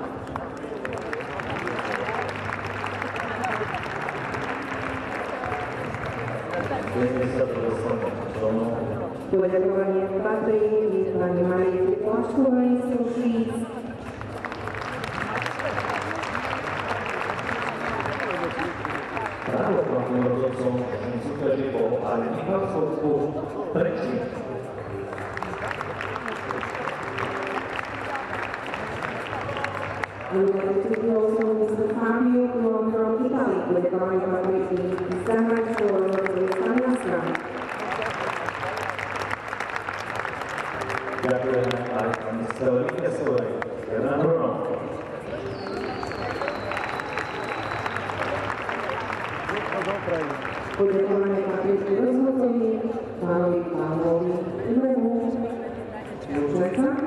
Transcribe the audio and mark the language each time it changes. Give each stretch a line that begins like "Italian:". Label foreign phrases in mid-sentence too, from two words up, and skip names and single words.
Slovak: Poďakovanie patrí pani Marii Plaškovej z Košíc. Právoplatným rozhodcom súťaži bol aj Michal Svodku Trenčín.
English: Fabio from Italy,
Slovak: poďakovanie patrí zahraničného rozhodcovi z Talianska. Ďakujeme aj pani Stele Vykesovej, Hernán Bruno. Poďakovanie patrí rozhodcovi pánovi Pavlovi Ilevu Mužeca.